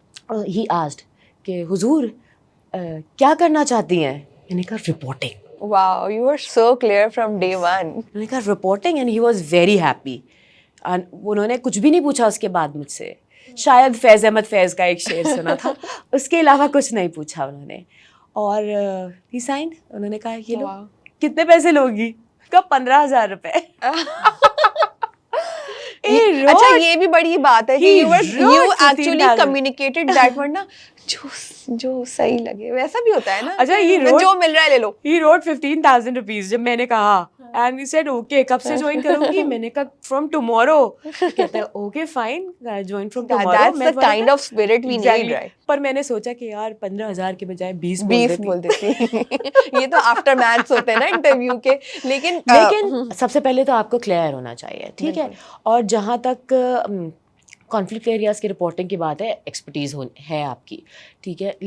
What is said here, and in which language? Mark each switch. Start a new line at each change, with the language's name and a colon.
Hindi: और
English: he asked
Hindi: कि हुजूर क्या करना चाहती हैं. मैंने कहा reporting.
English: Wow, you were so clear from day one.
Hindi: मैंने कहा reporting,
English: And he was very happy.
Hindi: उन्होंने कुछ भी नहीं पूछा उसके बाद मुझसे. शायद फैज़ अहमद फैज़ का एक शेर सुना था, उसके अलावा कुछ नहीं पूछा उन्होंने. और
English: He signed.
Hindi: उन्होंने कहा ये लो, कितने पैसे लोगी. कब 15,000 रुपए. अच्छा, ये भी बड़ी बात है कि
English: you actually communicated that word
Hindi: ना, जो सही लगे वैसा भी होता है ना. अच्छा, जो मिल रहा है ले लो.
English: He wrote 15,000 rupees
Hindi: जब मैंने कहा,
English: and he said okay,
Hindi: कब से ज्वाइन करूँगी. मैंने कहा
English: from tomorrow.
Hindi: कहता है
English: okay fine, join from tomorrow. That's the kind of spirit we need, right?
Hindi: पर मैंने सोचा कि यार 15,000 के बजाय 20 बोल देती. ये तो आफ्टर मैथ्स होते हैं ना इंटरव्यू के. लेकिन सबसे पहले तो आपको क्लियर होना चाहिए, ठीक है. और जहाँ तक कॉन्फ्लिक्ट एरियाज़ की रिपोर्टिंग की बात है, एक्सपर्टीज़ है आपकी, ठीक है.